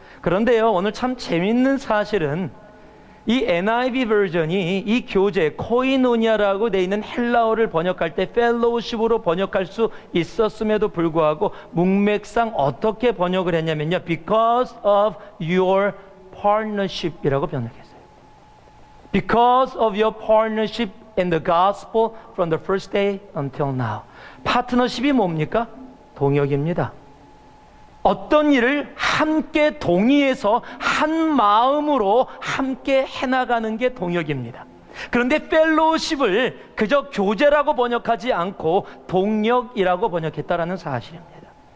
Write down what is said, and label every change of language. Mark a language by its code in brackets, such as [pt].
[ko] 그런데요, 오늘 참 재밌는 사실은 이 NIV 버전이 이 교제, 코이노니아라고 되어 있는 헬라어를 번역할 때 펠로우십으로 번역할 수 있었음에도 불구하고 문맥상 어떻게 번역을 했냐면요, [en] because of your partnership [ko] 이라고 번역했어요. [en] Because of your partnership in the gospel from the first day until now. [ko] 파트너십이 뭡니까? 동역입니다. 어떤 일을 함께 동의해서 한 마음으로 함께 해나가는 게 동역입니다. 그런데 펠로우십을 그저 교제라고 번역하지 않고 동역이라고 번역했다라는 사실입니다.